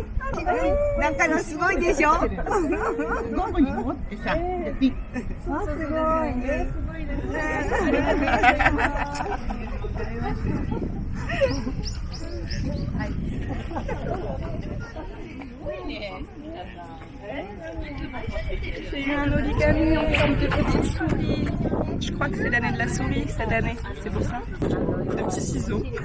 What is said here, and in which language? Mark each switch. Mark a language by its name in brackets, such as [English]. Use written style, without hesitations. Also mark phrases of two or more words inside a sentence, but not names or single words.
[Japanese] なんかのすごいでしょ。ゴムに持ってさ、ピッ。あ、すごいね。すごいですね。ありがとうございます。 [French] J'ai eu un origami en forme de petite souris. Je crois que c'est l'année de la souris cette année, c'est pour ça. De petits ciseaux.